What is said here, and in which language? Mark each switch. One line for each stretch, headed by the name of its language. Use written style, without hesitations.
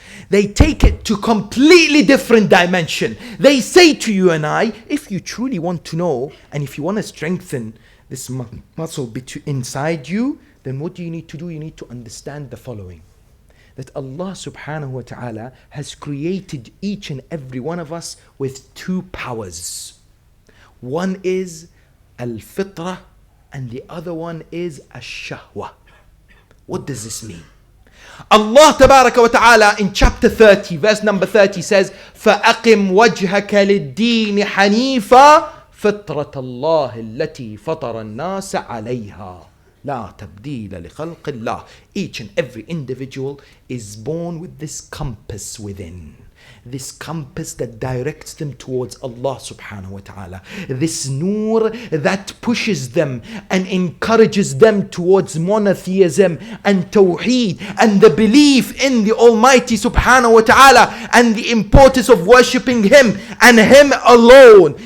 English: They take it to completely different dimension. They say to you and I, if you truly want to know and if you want to strengthen this muscle inside you, then what do you need to do? You need to understand the following. That Allah subhanahu wa ta'ala has created each and every one of us with two powers. One is al-fitra and the other one is al-shahwa. What does this mean?
Arabic: Allah tabaraka wa ta'ala
English: in chapter 30, verse number 30 says,
Arabic: فَأَقِمْ وَجْهَكَ لِلدِّينِ حَنِيفًا فِطْرَةَ اللَّهِ الَّتِي فَطَرَ النَّاسَ عَلَيْهَا لَا تَبْدِيلَ لِخَلْقِ اللَّهِ.
English: Each and every individual is born with this compass within. This compass that directs them towards Allah subhanahu wa ta'ala. This nur that pushes them and encourages them towards monotheism and tawheed and the belief in the Almighty subhanahu wa ta'ala and the importance of worshipping Him and Him alone.